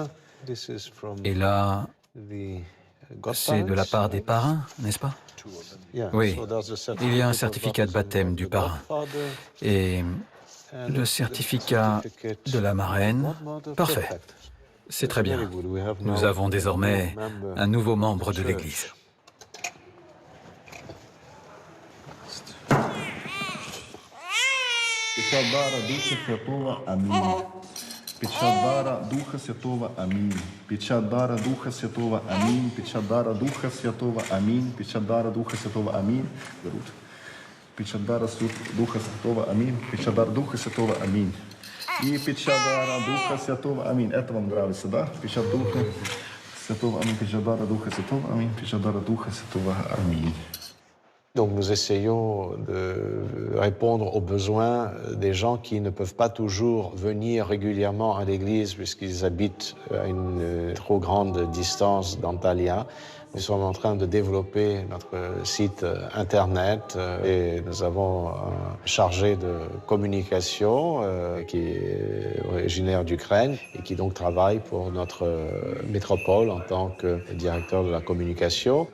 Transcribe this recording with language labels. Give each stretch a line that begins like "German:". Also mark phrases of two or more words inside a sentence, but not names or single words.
French: Et là, c'est de la part des parrains, n'est-ce pas? Oui, il y a un certificat de baptême du parrain. Et le certificat de la marraine, parfait. C'est très bien. Nous avons désormais un nouveau membre de l'Église.
Russian: Печатдара Духа Святого. Аминь. Печатдара Духа Святого. Аминь. Печатдара Духа Святого. Аминь. Печатдара Духа Святого. Аминь. Печатдара Духа Святого. Аминь. Берут. Печатдара Духа Святого. Аминь. Печатдара Духа Святого. Аминь. И Печатдара Духа Святого. Аминь. Это вам нравится, да? Печат Духа Святого. Аминь. Печатдара Духа Святого. Аминь. Печатдара Духа Святого. Аминь.
French: Donc nous essayons de répondre aux besoins des gens qui ne peuvent pas toujours venir régulièrement à l'église puisqu'ils habitent à une trop grande distance d'Antalya. Nous sommes en train de développer notre site internet et nous avons un chargé de communication qui est originaire d'Ukraine et qui donc travaille pour notre métropole en tant que directeur de la communication.